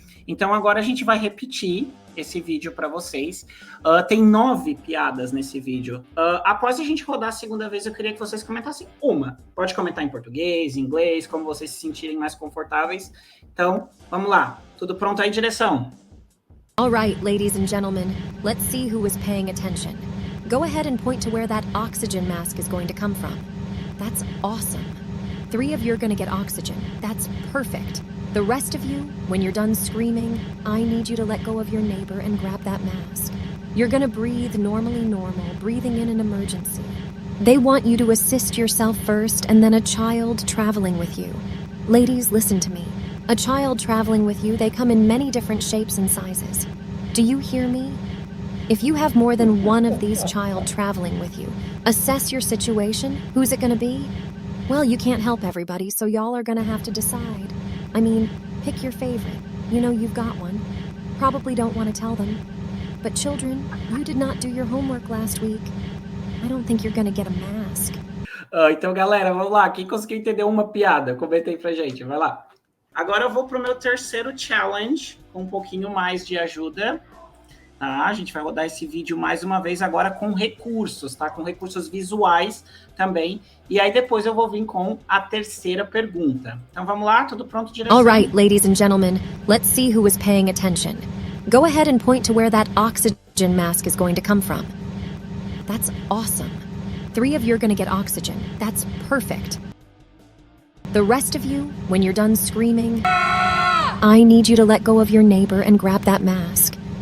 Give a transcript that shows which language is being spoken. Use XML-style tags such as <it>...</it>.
<pt>Então, agora a gente vai repetir esse vídeo para vocês. Tem 9 piadas nesse vídeo. Após a gente rodar a segunda vez, eu queria que vocês comentassem uma. Pode comentar em português, em inglês, como vocês se sentirem mais confortáveis. Então, vamos lá. Tudo pronto aí, direção?</pt> <en>All right, ladies and gentlemen, let's see who is paying attention. Go ahead and point to where that oxygen mask is going to come from. That's awesome. 3 of you are going to get oxygen. That's perfect. The rest of you, when you're done screaming, I need you to let go of your neighbor and grab that mask. You're gonna breathe normally normal, breathing in an emergency. They want you to assist yourself first and then a child traveling with you. Ladies, listen to me. A child traveling with you, they come in many different shapes and sizes. Do you hear me? If you have more than one of these child traveling with you, assess your situation. Who's it gonna be? Well, you can't help everybody, so y'all are gonna have to decide. I mean, pick your favorite. You know you've got one. Probably don't want to tell them. But children, you did not do your homework last week. I don't think you're gonna get a mask.</en> <pt>Então, galera, vamos lá. Quem conseguiu entender uma piada? Comenta aí pra gente, vai lá. Agora eu vou pro meu terceiro challenge, com um pouquinho mais de ajuda. Tá? A gente vai rodar esse vídeo mais uma vez agora com recursos, tá? Com recursos visuais também. E aí depois eu vou vir com a terceira pergunta. Então vamos lá, tudo pronto, direção?</pt> <en>All right, ladies and gentlemen, let's see who is paying attention. Go ahead and point to where that oxygen mask is going to come from. That's awesome. 3 of you are going to get oxygen. That's perfect. The rest of you, when you're done screaming, I need you to let go of your neighbor and grab that mask.</en>